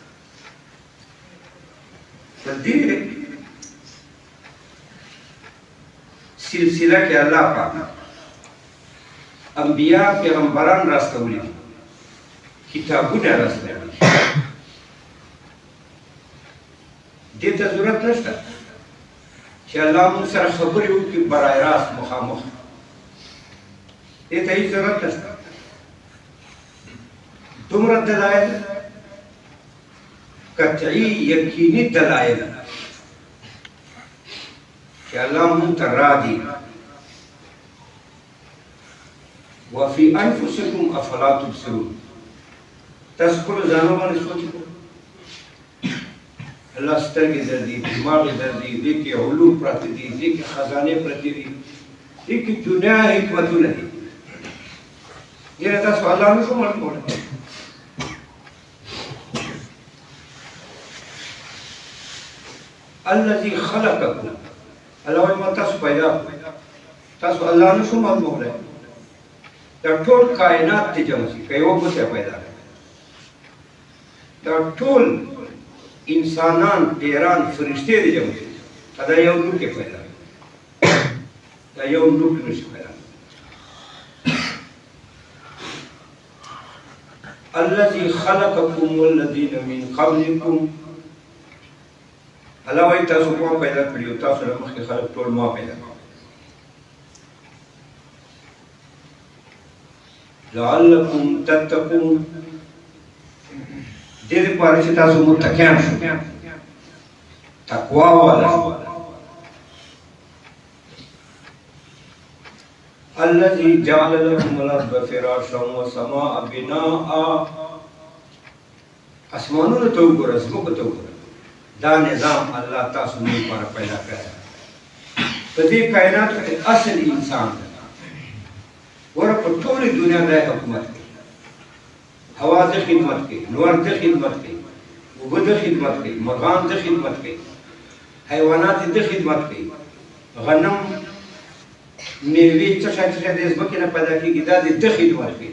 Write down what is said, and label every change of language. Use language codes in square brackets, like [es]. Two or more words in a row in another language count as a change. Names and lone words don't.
[ps] په دې سلسله کې الله پاک انبیا پیغمبران راستولي دي، کتابونه راستولي دي. دې ته ضرورت نشته چې الله موږ سره خبرې وکړي برای راست مخامخ، دې ته هېڅ ضرورت نشته. دومره دلایل قطعي یقیني دلایل چې الله موږ ته راځي. [ar] وفي انفسکم افلا تبصرون، [ps] تاسو خپلو ځانو باندې سوچ وکړئ. الله سترګې درځي، دماغ درځي، دې کې علوم پراته دي، دې کې خزانې پرتې دي، دې کې دنیا حکمتونه دي. یاره تاسو الله نشو معلومولی. [ar] الذي خلقكم، [ps] الله وایي ما تاسو پیدا کړو، تاسو الله نشو معلومولی. دا ټول کائنات ته جمع شي که یوه بوټی پیدا کړي، دا ټول انسانان پیران فرشتې دې جمع شي دا یو نوک یې پیدا کړي، دا یو نوک نشي پیدا کړي. [ar] الذي خلقكم والذين من قبلكم، [ps] الله وایي تاسو ما پیدا کړي او تاسو نه مخکې خلک ټول ما پیدا کړي. [ar] لعلکم تتقون، [ps] دې دپاره چې تاسو متقیان شو، تقوا والا شو. [ar] الذي جعل لكم الارض فراشا والسماء بناء، [ps] اسمانونو ته وګوره، ځمکو ته وګوره، دا نظام الله تاسو موږ لپاره پیدا کړی. په دې کائناتو کې اصل انسان دی. ګوره په ټولې دنیا دا حکومت کوي، هوا د خدمت کوي، نور د خدمت کوي، اوبه د خدمت کوي، مرغان د خدمت کوي، حیوانات د خدمت کوي، غنم میوې څه شی څه شی د ځمکې نه پیدا کېږي دا د خدمت کوي.